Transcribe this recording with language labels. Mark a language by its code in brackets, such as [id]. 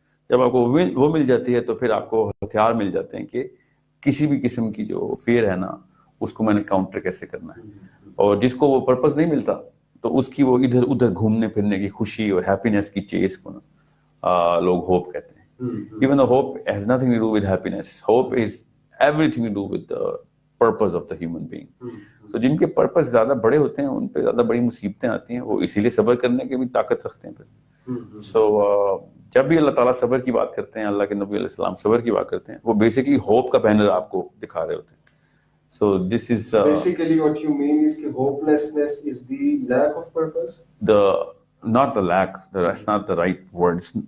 [ur] جب آپ کو وہ مل جاتی ہے تو پھر آپ کو ہتھیار مل جاتے ہیں کہ کسی بھی قسم کی جو فیئر ہے نا, اس کو میں نے کاؤنٹر کیسے کرنا ہے. اور جس کو وہ پرپز نہیں ملتا تو اس کی وہ ادھر ادھر گھومنے پھرنے کی خوشی اور ہیپینس کی چیز کو نا لوگ ہوپ کہتے ہیں. [en] Even though hope has nothing to do with happiness, hope is everything to do with the purpose of the human being. [ur] So جن کے پرپز زیادہ بڑے ہوتے ہیں ان پہ زیادہ بڑی مصیبتیں آتی ہیں, وہ اسی لیے صبر کرنے کی بھی طاقت رکھتے ہیں پھر. So جب بھی اللہ تعالیٰ صبر کی بات کرتے ہیں, اللہ کے نبی علیہ السلام صبر کی بات کرتے ہیں, وہ بیسکلی ہوپ کا بینر آپ کو دکھا رہے ہوتے ہیں. [en] So this is basically what you mean is that hopelessness is the lack of purpose. Not the lack, that's not the right word.